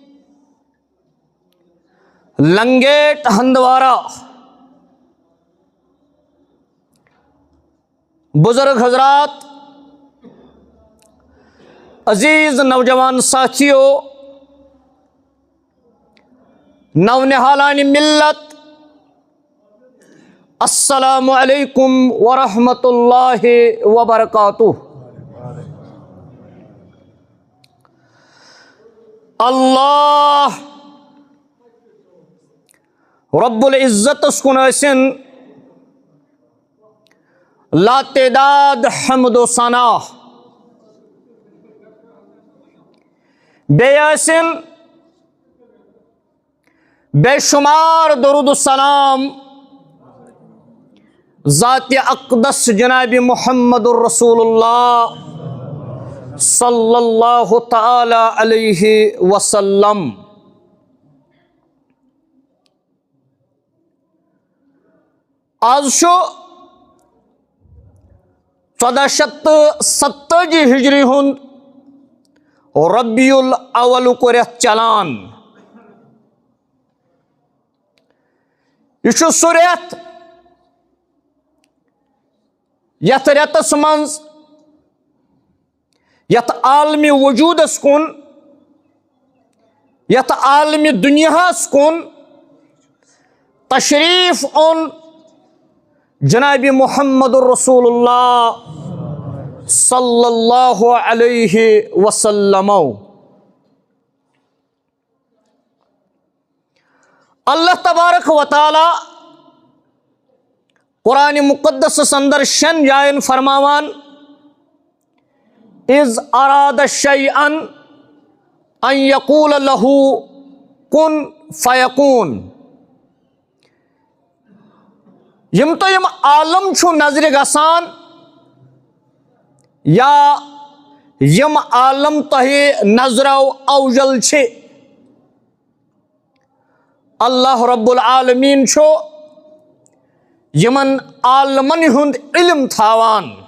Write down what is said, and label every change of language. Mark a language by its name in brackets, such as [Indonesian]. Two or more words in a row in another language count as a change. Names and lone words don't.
[Urdu] لنگیٹ ہندوارہ، بزرگ حضرات، عزیز نوجوان ساتھیوں، نونہالان ملت، [Arabic] السلام علیکم ورحمۃ اللہ وبرکاتہ۔ [Kashmiri] اللہ رب العزت اسکن ٲسِن لا تعداد حمد و ثنا، بیٚیہِ ٲسِن بے شمار درود السلام ذات اقدس جناب محمد الرسول اللہ [Arabic] صلی اللہ تعالی علیہ وسلم۔ [Kashmiri] آز چھُ 1470 ہجری ہُنٛد ربیع الاولُک رٮ۪تھ چلان۔ یہ چھُ سُہ رٮ۪تھ یتھ رٮ۪تس منٛز یتھ عالمی وجوٗدس کُن، یتھ عالمی دُنیاہس کُن تشریف اوٚن جناب محمد الرسول اللہ [Arabic] صلی اللہ علیہ وسلم۔ [Kashmiri] اللہ تبارک و تعالی قرآن مقدس اندر 6 جائن فرماوان، [Arabic] اذ اراد شیئا ان یقول له کن فیکون۔ [Kashmiri] یم تو یم عالم چھو نظر گسان یا یم عالم تہی نظرو اوجل چھے، اللہ رب العالمین چھو یمن عالمن ہند علم تھاوان،